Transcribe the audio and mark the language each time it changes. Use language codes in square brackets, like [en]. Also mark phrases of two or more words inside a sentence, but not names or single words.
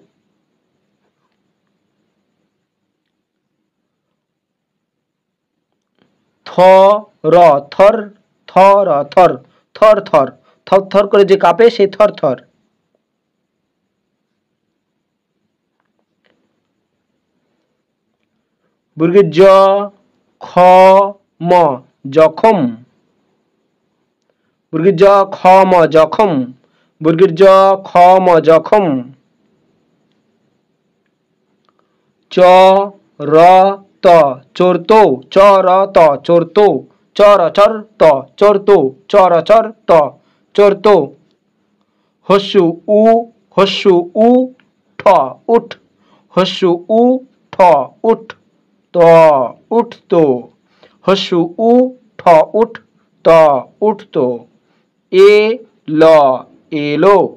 [bn] থ র থর, থ র থর, থর থর, থর থর করে যে কাঁপে সেই থর থর, বর্গের জ খ ম জখম, বর্গের জ খ ম জখম, বর্গের জ খ ম জখম, চ র ত চোরতো, চ র ত চোরতো, চ র চর ত চোরতো, চ র চর ত চোরতো, হস্যু উ ঠ উঠ, হস্যু উ ঠ উঠ, ত উঠতো, হস্যু উ ঠ উঠ, ত উঠতো, এ ল এলো,